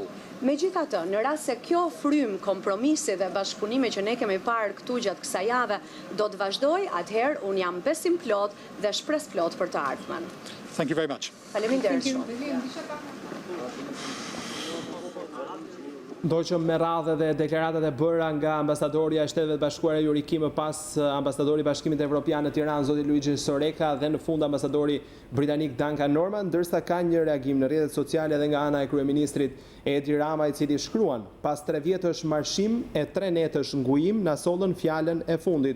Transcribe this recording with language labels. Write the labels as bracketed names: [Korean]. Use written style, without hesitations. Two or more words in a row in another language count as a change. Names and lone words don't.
[Albanian] Megjithatë, në rast se kjo frym kompromisi dhe bashkëpunimi që ne kemi parë këtu gjatë kësaj jave do të vazhdojë, atëherë un jam besim plot dhe shpresë plot për të ardhmen. [English] Thank you very much. [Albanian] Faleminderit shumë. Do që me radhë dhe deklaratat e bëra nga ambasadori I Shteteve të Bashkuara Juriki më pas ambasadori I Bashkimit Evropian në Tiranë zoti Luigi Soreka dhe në fund ambasadori britanik Duncan Norman, ndërsa ka një reagim në rrjetet sociale edhe nga ana e kryeministrit Rama I cili shkruan: pas 3 vjetësh marshim e 3 netësh ngujim na sollën fjalën e fundit.